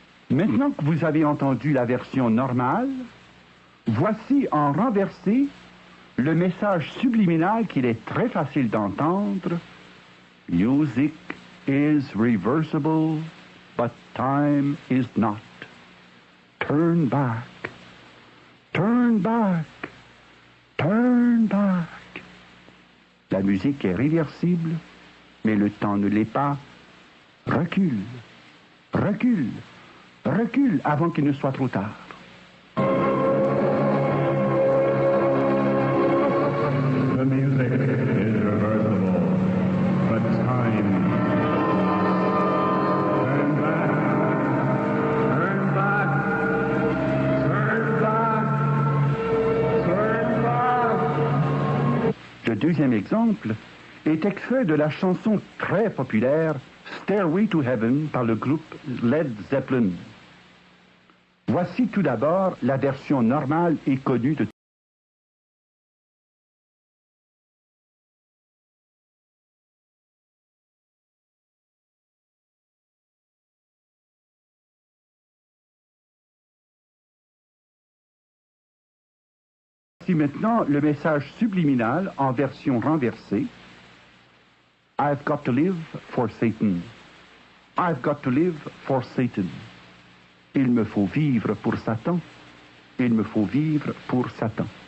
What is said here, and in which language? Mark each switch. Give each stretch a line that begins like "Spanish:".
French: Maintenant que vous avez entendu la version normale, voici en renversé le message subliminal qu'il est très facile d'entendre.
English: Music is reversible, but time is not. Turn back, turn back, turn back.
French: La musique est réversible, mais le temps ne l'est pas. Recule, recule, recule avant qu'il ne soit trop tard.
English: The music is reversible, but time. Turn back, turn back, turn back, turn back.
French: Le deuxième exemple est extrait de la chanson très populaire Stairway to Heaven par le groupe Led Zeppelin. Voici tout d'abord la version normale et connue de Voici maintenant le message subliminal en version renversée.
English: I've got to live for Satan. I've got to live for Satan.
French: Il me faut vivre pour Satan. Il me faut vivre pour Satan.